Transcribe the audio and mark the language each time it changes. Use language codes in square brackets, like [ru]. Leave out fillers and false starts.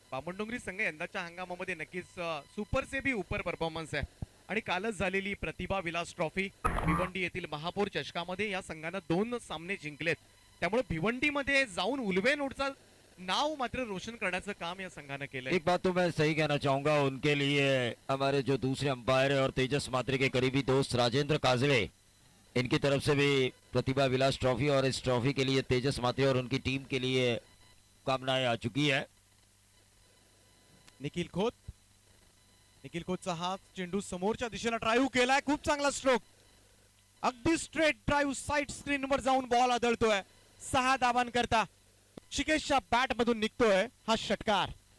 [mr] बामणडोंगरी संघ यंदाच्या हंगामामध्ये नक्कीच [hi] सुपर से भी ऊपर [mr] परफॉर्मन्स आहे, आणि कालच झालेली प्रतिभा विलास ट्रॉफी भिवंडी येथील महापौर चषकामध्ये या संघानं 2 सामने जिंकलेत, त्यामुळे भिवंडीमध्ये जाऊन उलवे नोटचा नाव मात्र रोशन करण्याचं काम या संघानं केलंय। [hi] एक बात तो मैं सही कहना चाहूंगा, उनके लिए हमारे जो दूसरे अंपायर है और तेजस मात्रे के करीबी दोस्त राजेंद्र काजले, इनकी तरफ से भी प्रतिभा विलास ट्रॉफी, और इस ट्रॉफी के लिए तेजस मात्रे और उनकी टीम के लिए कामनाएं आ चुकी है। [mr] निखिल खोतचा हात चेंडू समोरच्या दिशेला ड्राईव्ह केलाय, खूप चांगला स्ट्रोक, अगदी स्ट्रेट ड्राईव्ह, साइड स्क्रीन वर जाऊन बॉल आदळतोय। 6 धावांकरता शिकेशच्या बॅट मधून निघतोय हा षटकार।